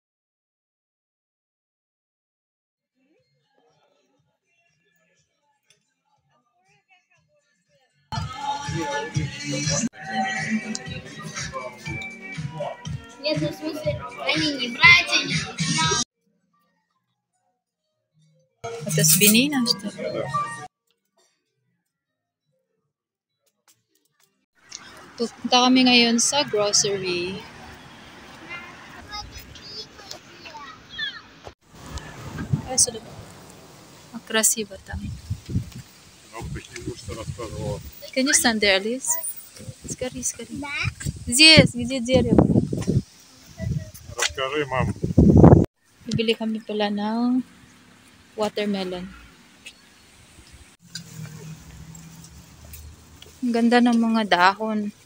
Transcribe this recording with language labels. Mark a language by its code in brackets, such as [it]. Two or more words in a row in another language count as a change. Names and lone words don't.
[ru] Нет, ну в смысле, они не братья, не друзья. Это свинина, что ли? [tl] Pupunta kami ngayon sa grocery. Ay, sulit. [ru] Красиво там. Ну, почему что рассказывала? [en] Can you stand there, Alice? [ru] Скорей, скорей. Да? Здесь, где дерево. Расскажи, мам. [tl] Bibili kami pala ng watermelon. Ang ganda ng mga dahon.